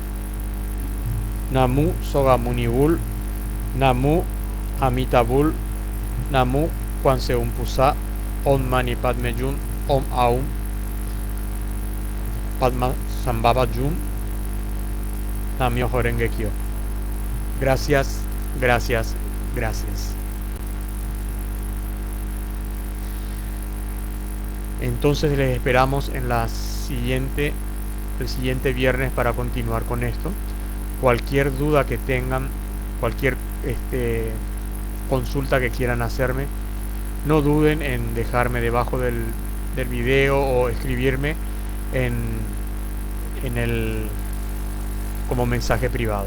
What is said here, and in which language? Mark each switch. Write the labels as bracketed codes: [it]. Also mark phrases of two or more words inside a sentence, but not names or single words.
[ko] 나무 석가모니불, 나무 아미타불, 나무 관세음보살, [sa] Om Mani Padme Hum, Om Aum Padma Sambhava Hum, [ja] 南無妙法蓮華経. [es] Gracias, gracias, gracias. Entonces les esperamos en el siguiente viernes para continuar con esto. Cualquier duda que tengan, cualquier consulta que quieran hacerme, no duden en dejarme debajo del del video o escribirme como mensaje privado.